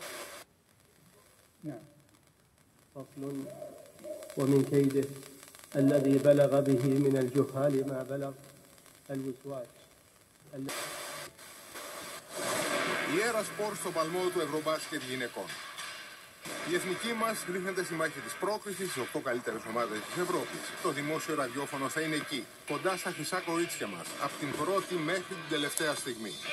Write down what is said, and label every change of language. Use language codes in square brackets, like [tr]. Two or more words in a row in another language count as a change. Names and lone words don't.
[ar] نعم فصل ومن كيده الذي بلغ به من الجهال ما بلغ الوسواس. [el] Η Ερασπορ στο παλμό του Ευρωμπάσκετ γυναικών. Η εθνική μας ρίχνεται στη μάχη της πρόκρισης στις 8 καλύτερες ομάδες της Ευρώπης. Το δημόσιο ραδιόφωνο θα είναι εκεί, κοντά στα χρυσά κορίτσια μας, από την πρώτη μέχρι την τελευταία στιγμή.